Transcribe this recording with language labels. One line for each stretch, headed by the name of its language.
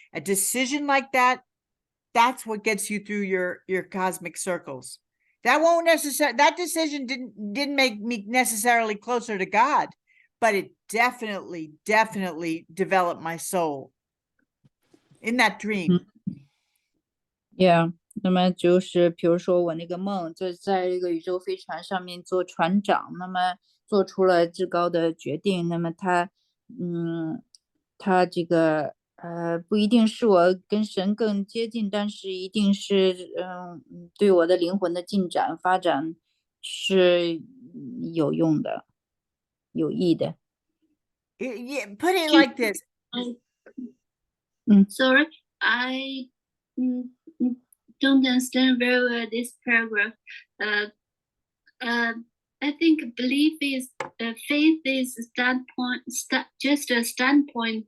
English: A decision like that, that's what gets you through your cosmic circles. That decision didn't make me necessarily closer to God, but it definitely developed my soul in that dream. Yeah.
Chinese: 那么就是比如说我那个梦，就在这个宇宙飞船上面做船长，那么做出了至高的决定，那么他这个不一定是我跟神更接近，但是一定是对我的灵魂的进展发展是有用的，有益的。
English: Yeah, put it like this. Sorry, I don't understand very well this paragraph. I think belief is faith is just a standpoint.